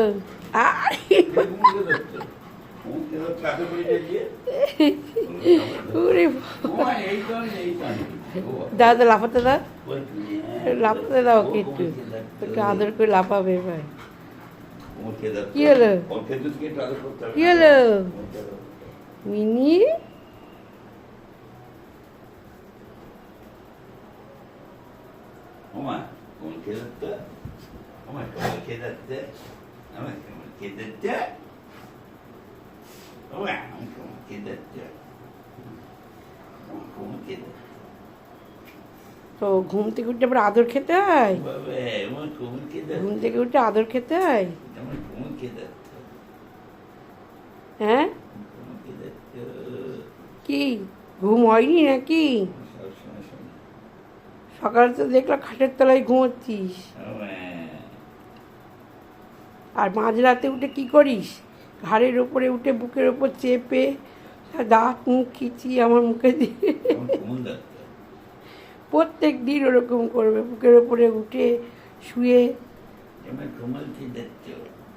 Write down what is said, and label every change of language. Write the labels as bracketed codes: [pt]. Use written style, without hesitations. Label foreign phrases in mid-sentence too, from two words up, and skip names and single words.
[bn] দাদা লাফাতে দাও, লাফাতে দাও ওকে, একটু একটু আদর করে লাফাবে ভাই। কি হলো? কি হলো মিনি? [es] Oma, como quedaste? Oma, como quedaste? Oma, como quedaste? Oma, como quedaste? Como quedaste? [bn] তো ঘুম থেকে উঠে আবার আদর খেতে হয়? [es] Babe, oma, como quedaste? [bn] ঘুম থেকে উঠে আদর খেতে হয়? [es] Oma, como quedaste? [bn] হ্যাঁ, [es] Como quedaste? [bn] কি ঘুম হয়নি নাকি? সকালে তো দেখলাম খাটের তলায় ঘুমোচ্ছিস, [es] Oma, [bn] আর মাঝরাতে উঠে কি করিস? ঘাড়ের ওপরে উঠে বুকের ওপর চেপে দাঁত মুখ খিচিয়ে আমার মুখে দিয়ে [es] como quedaste? [bn] প্রত্যেক দিন ওরকম করবে, বুকের ওপরে উঠে শুয়ে। [es] Oma, como quedaste?